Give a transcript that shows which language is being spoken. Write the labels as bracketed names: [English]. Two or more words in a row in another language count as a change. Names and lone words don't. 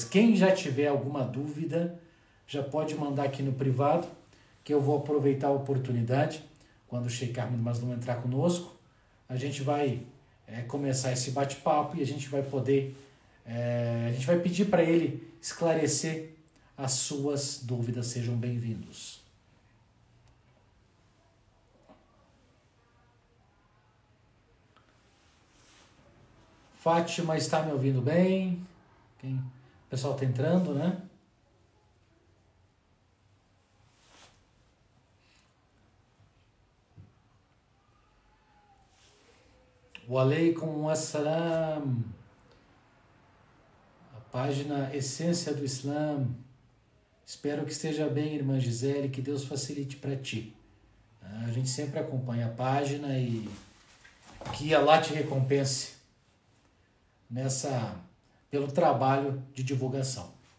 [Portuguese] Quem já tiver alguma dúvida, já pode mandar aqui no privado, que eu vou aproveitar a oportunidade, quando o Sheikh Ahmed Mazloum entrar conosco, a gente vai começar esse bate-papo e a gente vai poder, a gente vai pedir para ele esclarecer as suas dúvidas. Sejam bem-vindos. Fátima, está me ouvindo bem? O pessoal está entrando, né? [Arabic] وعليكم السلام. [Portuguese] A página Essência do Islã. Espero que esteja bem, irmã Gisele, que Deus facilite para ti. A gente sempre acompanha a página e que Allah te recompense pelo trabalho de divulgação.